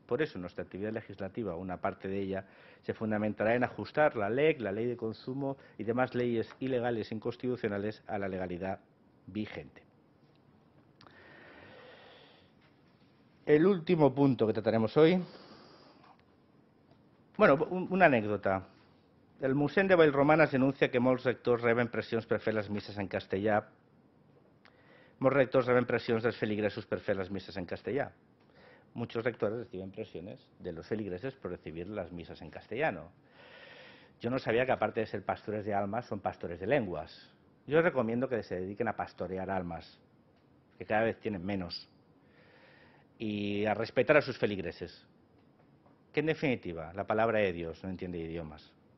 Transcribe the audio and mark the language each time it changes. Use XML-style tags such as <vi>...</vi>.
<es>Por eso nuestra actividad legislativa, una parte de ella, se fundamentará en ajustar la LEC, la Ley de Consumo y demás leyes ilegales e inconstitucionales a la legalidad vigente. El último punto que trataremos hoy. Bueno, una anécdota.</es> <ca>El Museu de Vallromanes denuncia que molts rectors reben pressions per fer les misses en castellà. Molts rectors reben</ca> <es>presiones de los feligresos por hacer las misas en castellano. Muchos rectores reciben presiones de los feligreses por recibir las misas en castellano. Yo no sabía que aparte de ser pastores de almas, son pastores de lenguas. Yo les recomiendo que se dediquen a pastorear almas, que cada vez tienen menos, y a respetar a sus feligreses, que en definitiva la palabra de Dios no entiende idiomas.</es>